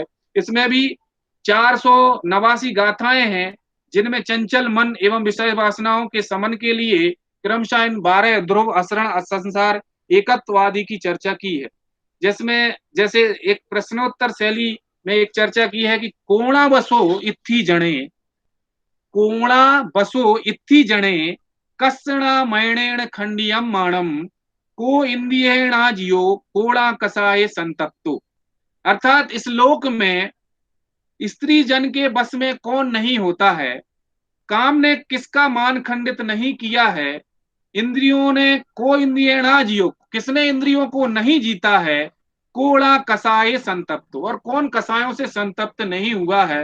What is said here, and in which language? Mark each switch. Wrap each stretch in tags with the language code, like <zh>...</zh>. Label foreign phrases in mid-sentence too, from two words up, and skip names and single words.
<hi>इसमें भी 489 गाथाएं हैं, जिनमें चंचल मन एवं विषय वासनाओं के समन के लिए क्रमशः इन 12 ध्रुव, असरण, असंसार, एकत्ववादी की चर्चा की है। जिसमें जैसे एक प्रश्नोत्तर शैली में एक चर्चा की है कि</hi> <pra>कोणा बसो इत्थी जणे, कोणा बसो इत्थी जणे, कस्णा मैणेण खंडियम माणम, को इंद्रियेणा जियो कोणा कसाए संतप्तो।</pra> <hi>अर्थात इस लोक में स्त्री जन के बस में कौन नहीं होता है, काम ने किसका मान खंडित नहीं किया है, इंद्रियों ने</hi> <pra>को इंद्रियेणा जियो,</pra> <hi>किसने इंद्रियों को नहीं जीता है,</hi> <pra>कोड़ा कसाए संतप्त,</pra> <hi>और कौन कसायों से संतप्त नहीं हुआ है।</hi>